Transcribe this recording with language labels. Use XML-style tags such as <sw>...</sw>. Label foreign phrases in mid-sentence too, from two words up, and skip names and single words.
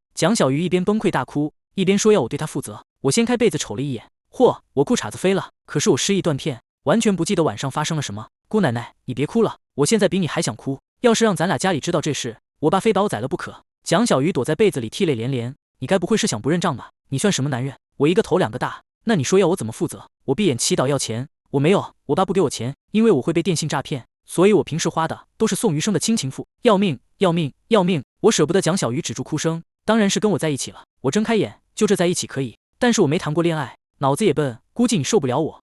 <zh>蔣小魚一邊崩潰大哭，一邊說要我對她負責。我掀開被子瞅了一眼，嚯，我褲衩子飛了，可是我失憶斷片，完全不記得晚上發生了什麼。姑奶奶，你別哭了，我現在比你還想哭。要是讓咱倆家裡知道這事，我爸非把我宰了不可。蔣小魚躲在被子裡涕淚連連，你該不會是想不認賬吧？你算什麼男人？我一個頭兩個大，那你說要我怎麼負責？我閉眼祈禱要錢，我沒有，我爸不給我錢，因為我會被電信詐騙，所以我平時花的都是宋余生的親情付。要命，要命，要命！我捨不得。蔣小魚止住哭聲，當然是跟我在一起了。我睜開眼，就這在一起可以，但是我沒談過戀愛，腦子也笨，估計你受不了我。</zh>